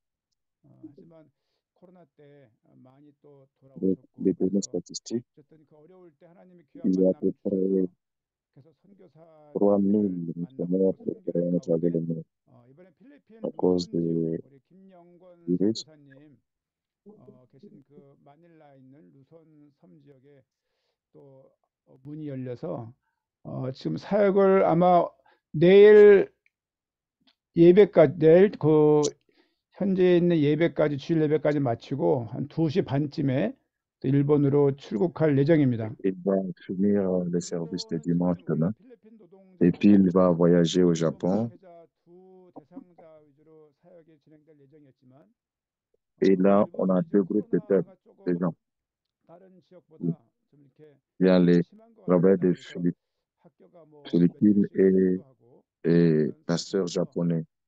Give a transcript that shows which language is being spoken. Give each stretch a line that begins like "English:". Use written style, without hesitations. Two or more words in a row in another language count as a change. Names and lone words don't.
French: Les données statistiques, il y a à peu près 3000 missionnaires coréens à travers le monde à cause du virus.
Korean: 문이 열려서 지금 사역을 아마 내일 예배까지 내일 현재 있는 예배까지 주일 예배까지 마치고 한 2시 반쯤에 또 일본으로 출국할 예정입니다.
French: Il va finir le service de dimanche demain et puis il va voyager au Japon. Et là, on a deux groupes de gens. Il y a les travailleurs des Philippines et pasteurs japonais.